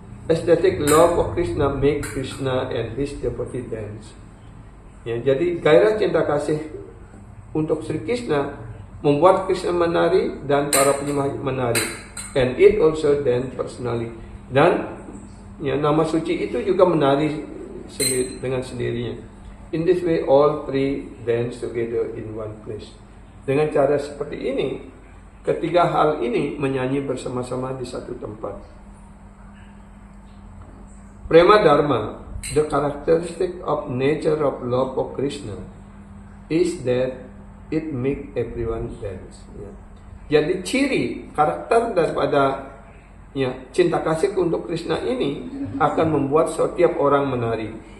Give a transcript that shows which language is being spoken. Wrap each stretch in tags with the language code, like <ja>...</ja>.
<en>Aesthetic love of Krishna make Krishna and his devotee dance.</en> <id>Jadi gairah cinta kasih untuk Sri Krishna membuat Krishna menari dan para penyembah menari.</id> <en>And it also dance personally.</en> <id>Dan nama suci itu juga menari dengan sendirinya.</id> <en>In this way, all three dance together in one place.</en> <id>Dengan cara seperti ini, ketiga hal ini menyanyi bersama-sama di satu tempat.</id> <en>Prema Dharma, the characteristic of nature of love of Krishna, is that it make everyone dance.</en> <id>Jadi ciri karakter daripada cinta kasih untuk Krishna ini akan membuat setiap orang menari.</id>